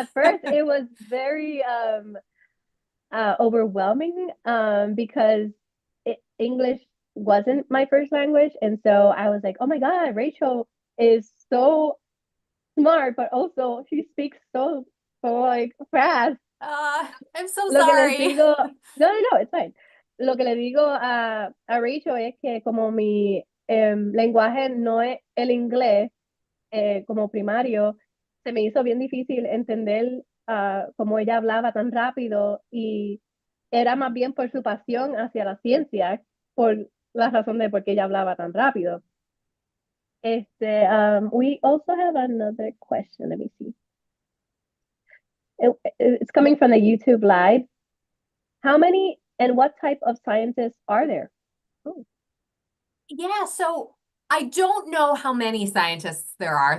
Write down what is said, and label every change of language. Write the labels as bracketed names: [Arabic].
[English] at first, it was very overwhelming because English wasn't my first language. And so I was like, oh my God, Rachel is so smart, but also she speaks so like fast. I'm so [Spanish] Lo que les [English] sorry. [Spanish] digo, [English] no, it's fine. [Spanish] Lo que le digo a Rachel es que como mi lenguaje no es el inglés como primario, se me hizo bien difícil entender cómo ella hablaba tan rápido y era más bien por su pasión hacia la ciencia, por la razón de por qué ella hablaba tan rápido. [English] We also have another question. Let me see. It's coming from the YouTube live. How many and what type of scientists are there? Oh. Yeah, so I don't know how many scientists there are.